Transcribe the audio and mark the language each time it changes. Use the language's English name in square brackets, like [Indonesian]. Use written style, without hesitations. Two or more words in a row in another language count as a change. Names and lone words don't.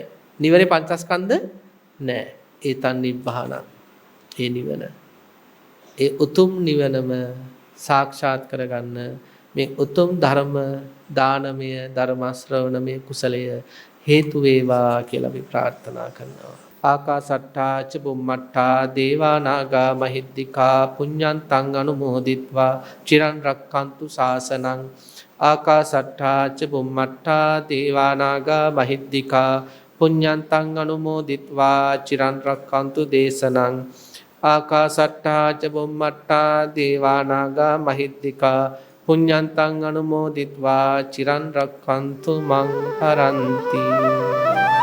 [Sinhala] නිවනේ පංචස්කන්ධ නැහැ. ඒතන් නිබ්බාන. ඒ නිවන. ඒ උතුම් නිවනම සාක්ෂාත් කරගන්න මේ උතුම් ධර්ම දානමය ධර්ම ශ්‍රවණමය කුසලය හේතු වේවා කියලා අපි ප්‍රාර්ථනා කරනවා. [Pali] ආකාසට්ටා ච බුම්මට්ටා දේවා නාග මහිද්దికා පුඤ්ඤන්තං අනුමෝදිත්වා චිරන් රක්칸තු ශාසනං ආකාසට්ටා ච බුම්මට්ටා දේවා නාග මහිද්దికා පුඤ්ඤන්තං අනුමෝදිත්වා චිරන් රක්칸තු දේශනං ආකාසට්ටා ච බුම්මට්ටා දේවා නාග මහිද්దికා පුඤ්ඤන්තං අනුමෝදිත්වා චිරන් රක්칸තු මං පරන්ති